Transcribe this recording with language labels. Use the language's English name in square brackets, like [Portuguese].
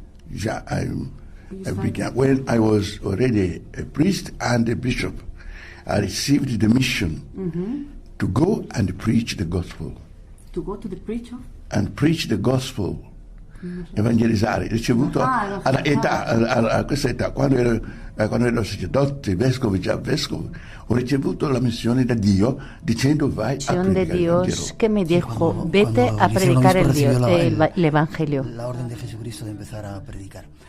[English] Yeah, I began when I was already a priest and a bishop. I received the mission to go and preach the gospel. To go to the preacher? And preach the gospel. [Italian] Evangelizzare, ricevuto a questa età, quando ero sacerdote, vescovo, già vescovo, ho ricevuto la missione da Dio dicendo vai a predicare [Spanish] de Dios el Evangelio. Que me dijo, vete a predicar el Evangelio. La orden de Jesucristo de empezar a predicar.